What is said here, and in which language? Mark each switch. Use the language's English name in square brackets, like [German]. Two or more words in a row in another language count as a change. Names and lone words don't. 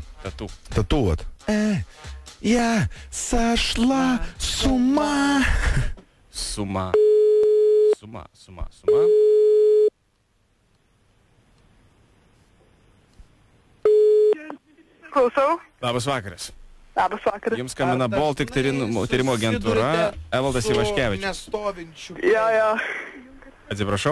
[Russian] Тату. Тату вот. Я сошла с ума. Сума. Сума. [Lithuanian] Klausau. Labas vakaras. Labas vakaras. Jums skambina Baltic tyrimo agentūra, Evaldas Ivaškevičius. Nestovinčių. Jo. Atsiprašau.